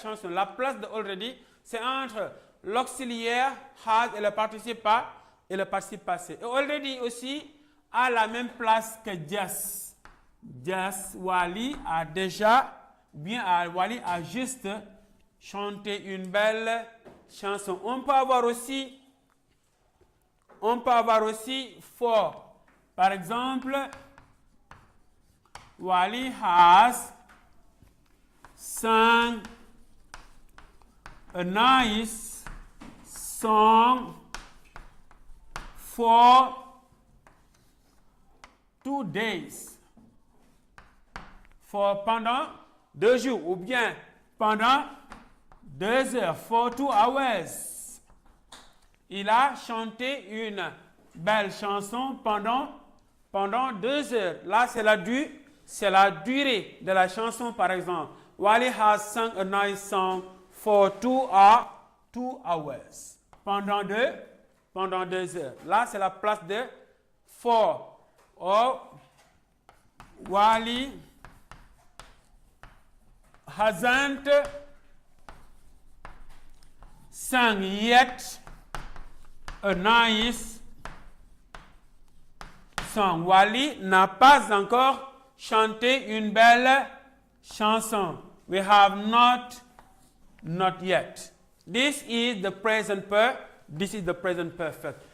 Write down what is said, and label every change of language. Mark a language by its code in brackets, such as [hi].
[fr] La place de already, c'est entre l'auxiliaire has et le participe passé. Et already aussi a la même place que just. Just, Wally a déjà, Wally a juste chanté une belle chanson. On peut avoir aussi on peut avoir aussi for. Par exemple, [en] Wally has sung a nice song for 2 days. [fr] For pendant 2 jours, ou bien pendant 2 heures, [en] for 2 hours. [fr] Il a chanté une belle chanson pendant 2 heures. Là, c'est la durée de la chanson, par exemple. [en] Wally has sung a nice song for 2 hours. [fr] Pendant 2 heures. Là, c'est la place de for. [en] Or, Wally hasn't sung yet a nice song. [fr] Wally n'a pas encore chanté une belle chanson. [en] We have not yet. This is the present perfect.